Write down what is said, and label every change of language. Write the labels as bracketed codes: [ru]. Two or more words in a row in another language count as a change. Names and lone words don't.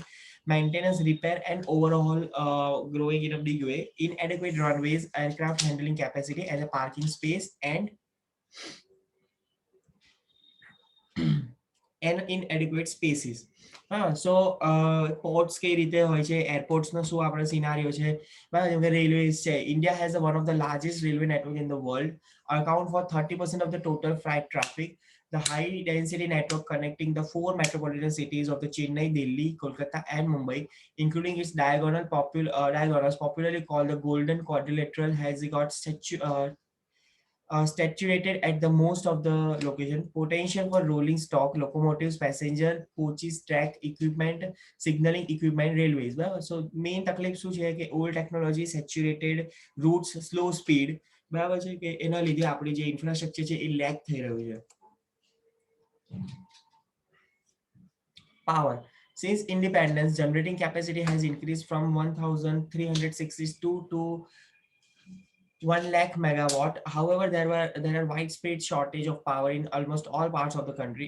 [en] Maintenance, repair, and overhaul growing in a big way. Inadequate runways, aircraft handling capacity, and a parking space, and inadequate spaces. [gu] So ports કઈ રીતે હોય છે, એરપોર્ટ્સનો શું આપણો સિનારીઓ છે, બરાબર. જેમ કે રેલવેઝ છે. [en] India has one of the largest railway network in the world, account for 30% of the total freight traffic. The high density network connecting the four metropolitan cities of the Chennai, Delhi, Kolkata, and Mumbai, including its diagonals popularly called the Golden Quadrilateral, has got statuated at the most of the location. Potential for rolling stock, locomotives, passenger coaches, track equipment, signaling equipment, railways. So main [gu] તકલીફ શું છે કે [en] old technology, saturated routes, slow speed. [gu] બરાબર છે કે એના લીધે આપણી જે ઇન્ફ્રાસ્ટ્રક્ચર છે એ લેક થઈ રહ્યું છે. [en] Power. Since independence, generating capacity has increased from 1,362 to 1 lakh megawatt. However, there are widespread shortage of power in almost all parts of the country.